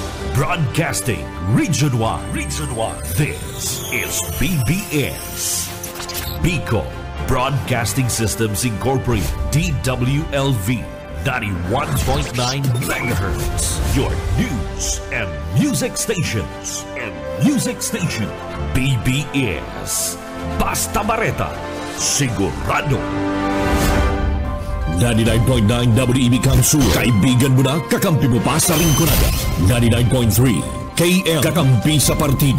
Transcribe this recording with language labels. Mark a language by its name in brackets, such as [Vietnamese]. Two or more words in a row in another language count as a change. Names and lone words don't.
[English] Broadcasting Region 1. This is BBS. Bicol Broadcasting Systems Incorporated. DWLV 91.9 MHz. Your news and music stations. [Bikol] BBS. Basta Bareta. Sigurado. 99.9 WEB Kamsur. [Filipino] Kaibigan mo na, kakampi mo pa sa lingkunada. 99.3 KM kakampi sa partido.